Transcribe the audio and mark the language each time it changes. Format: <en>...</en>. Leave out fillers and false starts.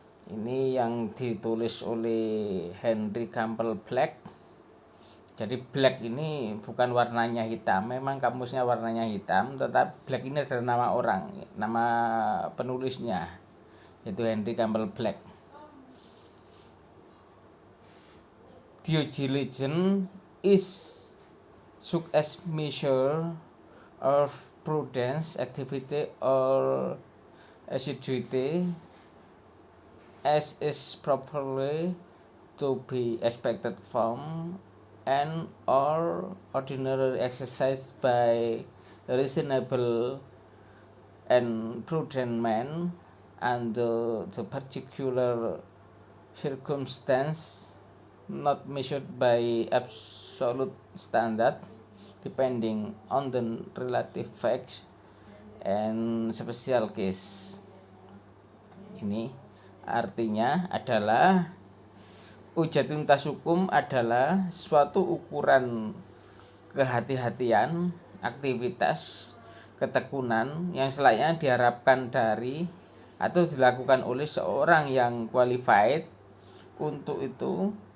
<id>Ini yang ditulis oleh Henry Campbell Black. Jadi Black ini bukan warnanya hitam, memang kamusnya warnanya hitam, tetapi Black ini adalah nama orang, nama penulisnya, yaitu Henry Campbell Black.</id> <en>Due diligence is such measure of prudence, activity, or assiduity as is properly to be expected from and or ordinarily exercised by reasonable and prudent man under the particular circumstance, not measured by absolute standard, depending on the relative facts and special case.</en> <id>Ini artinya adalah uji tuntas hukum adalah suatu ukuran kehati-hatian, aktivitas, ketekunan yang selayaknya diharapkan dari atau dilakukan oleh seorang yang qualified untuk itu</id>